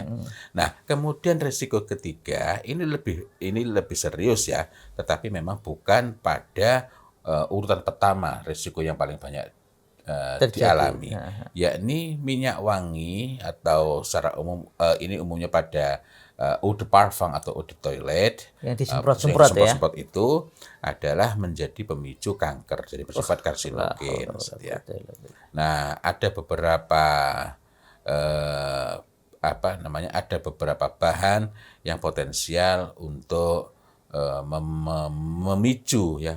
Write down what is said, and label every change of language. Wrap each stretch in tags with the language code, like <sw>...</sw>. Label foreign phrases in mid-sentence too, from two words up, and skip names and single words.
<id>Nah, kemudian risiko ketiga ini lebih serius ya, tetapi memang bukan pada urutan pertama risiko yang paling banyak Terjadi. dialami, yakni minyak wangi atau secara umum ini umumnya pada</id> <fr>eau de parfum</fr> <id>atau</id> <fr>eau de toilette</fr> <id>Yang yang disemprot-semprot ya. disemprot-semprot itu adalah menjadi pemicu kanker, jadi bersifat karsinogen. Ya. Nah, ada beberapa ada beberapa bahan yang potensial untuk memicu</id>